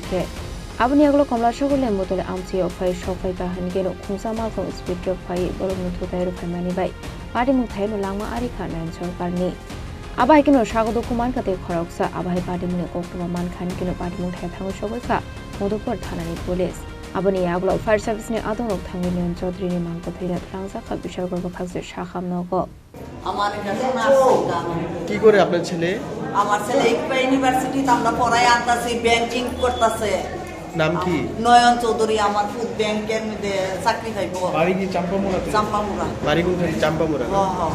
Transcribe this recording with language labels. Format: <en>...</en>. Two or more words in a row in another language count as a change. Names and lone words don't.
<trp>ke aboni aglo Kamlasagar Lembutali Amchaini Phaiwi Sogwikha hanke no Khungsa Malkhung speed Phaiwi borokni Thutaiwi Phaiwi bai Patimung Thaio no Langma Arikha Nayan Chowdhury abai kino sagodo kuman kate Khoroksa abai Patimung Koktwma Mankhe kino Patimung Thaio Thangwi Sogwikha Madhupur Thanani Police aboni aglo Fire Service ne Adongrok Thangwi Nayan Chowdhury ni Mankhe thila kwlangjagwi bishalgor bokakse shakam nogo</trp> <bn>আমার এটা শোনা আছে কি করে আপনার ছেলে আমার ছেলে একটা ইউনিভার্সিটিতে আমরা পড়াই আনতাছি ব্যাংকিং করতেছে নাম কি নয়ন চৌধুরী আমার ফুড ব্যাংকের মধ্যে চাকরি পাইব বাড়ি কি চাম্পামুড়াতে চাম্পামুড়া বাড়ি কোনখানে চাম্পামুড়া হ্যাঁ</bn>